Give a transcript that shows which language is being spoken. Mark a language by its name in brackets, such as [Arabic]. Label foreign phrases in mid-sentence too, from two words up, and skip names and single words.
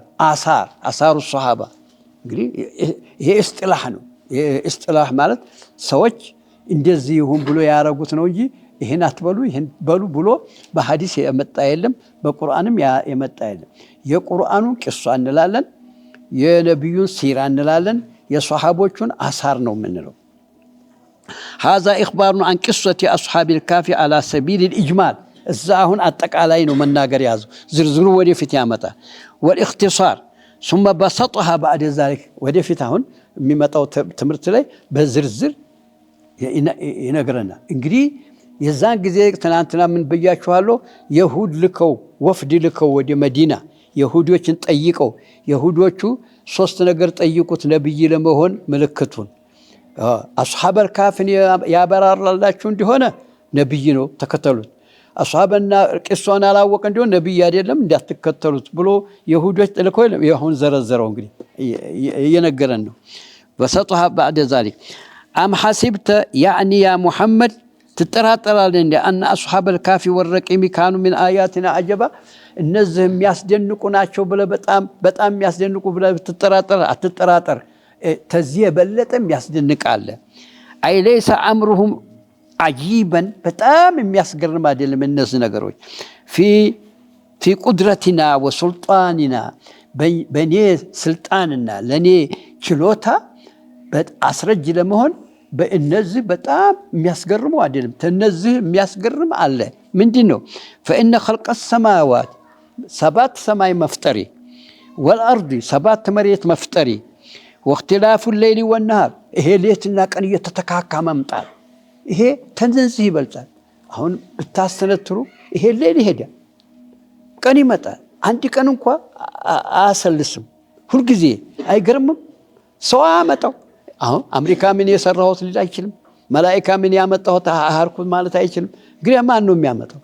[Amharic] አሳሩ ሰሃባ። እንግዲህ ይሄ እስጥላህ ነው። እስጥላህ ማለት ሰዎች እንደዚህ ይሁን ብሎ ያረጉት ነው እንጂ ይሄን አትበሉ ይሄን በሉ ብሎ በሐዲስ የመጣ የለም፣ በቁርአንም የመጣ የለም። የቁርአኑን ቂሷ እንላለን፣ የነቢዩን ሲራ እንላለን፣ የሰሃቦቹን አሳር ነው የምንለው። [Arabic] هذا إخبار عن قصة أصحاب الكهف على سبيل الإجمال. [Amharic] እዛ አሁን አጠቃላይ ነው መናገር ያዘው። ዝርዝሩ ወደፊት ያመጣል። [Arabic] والاختصار ثم بسطها بعد ذلك [Amharic] ወደፊት አሁን የሚመጣው ትምህርት ላይ በዝርዝር ይነግረናል። እንግዲህ የዛን ጊዜ ትናንትና ምን ብያችኋለሁ? የሁድ ልከው ወፍድ ልከው ወደ መዲና የሁዶችን ጠይቀው የሁዶቹ ሶስት ነገር ጠይቁት ነብይ ለመሆን ምልክቱን [Arabic] أصحاب الكهف [Amharic] ያበራራላችሁ እንደሆነ ነብይ ነው ተከተሉት። አስሐበና ቂሷን አላወቀ እንደሆነ ነብይ አይደለም እንዳትከተሉት ብሎ የሁዶች ልከው ይሁን ዘረዘረው። እንግዲህ እየነገረን ነው። [Arabic] بسطها بعد ذلك أم حسبت يعني يا محمد [Amharic] ትጠራጠራለህ እንደ [Arabic] أن أصحاب الكهف والرقيم كانوا من آياتنا عجبا [Amharic] እነዚህ የሚያስደንቁ ናቸው ብለህ በጣም የሚያስደንቁ ብለህ አትጠራጠር። ተዚህ የበለጠ የሚያስደንቃል። አይ [Arabic] ليس أمرهم عجيبا [Amharic] በጣም የሚያስገርም አይደለም እነዚህ ነገሮች [Arabic] في قدرتنا وسلطاننا [Amharic] በኔ ስልጣንና ለኔ ችሎታ አስረጅ ለመሆን በእነዚህ በጣም የሚያስገርሙ አይደለም። ተነዚህ የሚያስገርም አለ። ምንድነው? [Arabic] فإن خلق السماوات [Amharic] ሰባት ሰማይ መፍጠሪ والأرض ሰባት መሬት መፍጠሪ [Arabic] واختلاف الليل والنهار [Amharic] ይሄ ሌትና ቀን እየተተካካ መምጣት ይሄ ተንዘንዚህ ይበልጣል። አሁን ብታስተነትሩ ይሄ ሌል ይሄዳል፣ ቀን ይመጣል። አንድ ቀን እንኳን አያሰልስም። ሁልጊዜ አይገርምም? ሰው አመጣው። አሁን አሜሪካ ምን የሰራሁት ሊል አይችልም። መላእክት ምን ያመጣሁት አሃርኩት ማለት አይችልም። ግን ማን ነው የሚያመጣው?